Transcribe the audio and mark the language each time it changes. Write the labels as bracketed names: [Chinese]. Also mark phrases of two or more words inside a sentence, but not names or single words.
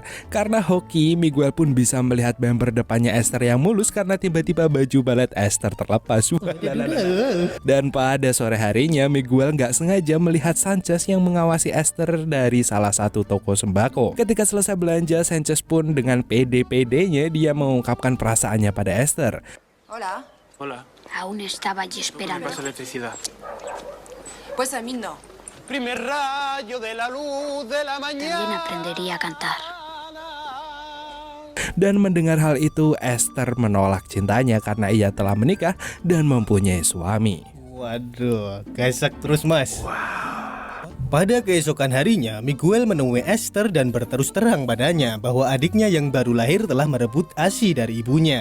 [Indonesian] Karena hoki, Miguel pun bisa melihat bumper depannya Esther yang mulus karena tiba-tiba baju balet Esther terlepas. Dan pada sore harinya, Miguel gak sengaja melihat Sanchez yang mengawasi Esther dari salah satu toko sembako. Ketika selesai belanja, Sanchez pun dengan pede-pedenya dia mengungkapkan perasaannya pada Esther. [Spanish] Hola. Aún estaba allí esperando. Pasa electricidad. Pues a mí no. Primer rayo de la luz de la También mañana. aprendería a cantar. [Indonesian] Dan mendengar hal itu, Esther menolak cintanya karena ia telah menikah dan mempunyai suami. Waduh, gasak terus mas. Pada keesokan harinya, Miguel menemui Esther dan berterus terang padanya bahwa adiknya yang baru lahir telah merebut ASI dari ibunya.